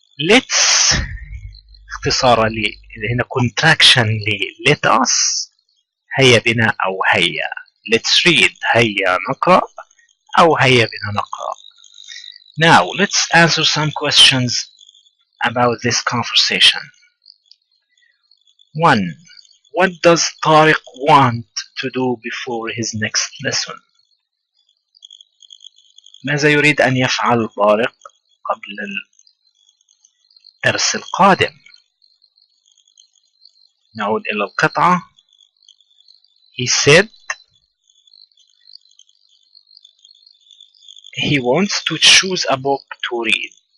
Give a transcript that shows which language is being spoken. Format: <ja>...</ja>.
<en>let's</en> <ar>اختصارا هنا</ar> <en>contraction let us</en> <ar>هيا بنا أو هيا</ar> <en>let's read</en> <ar>هيا نقرأ أو هيا بنا نقرأ</ar> <en>now let's answer some questions about this conversation 1. What does Tariq want to do before his next lesson?</en> <ar>ماذا يريد أن يفعل طارق قبل الدرس القادم؟ نعود إلى القطعة</ar> <en>He said he wants to choose a book to read.</en>